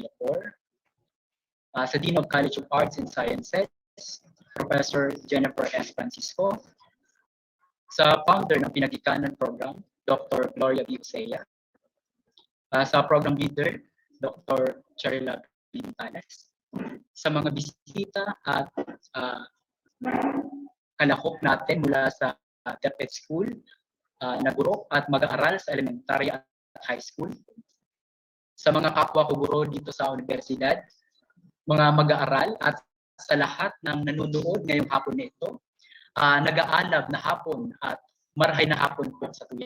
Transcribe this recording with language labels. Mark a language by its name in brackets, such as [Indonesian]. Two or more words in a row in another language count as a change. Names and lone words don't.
[Filipino] Villapor, sa Dean of College of Arts and Sciences, Professor Jennifer S. Francisco, sa founder ng Pinaggikanan Program, Dr. Gloria Biusea, sa program leader, Dr. Charila Pintanes, sa mga bisita at kalahok natin mula sa DepEd School na guro at mag-aaral sa elementary at high school, sa mga kapwa ko guro dito sa universidad, mga mag-aaral at sa lahat ng nanonood ngayong hapon na ito, nag-aalab na hapon at [Bikol] marahay na hapon po sa tuyan.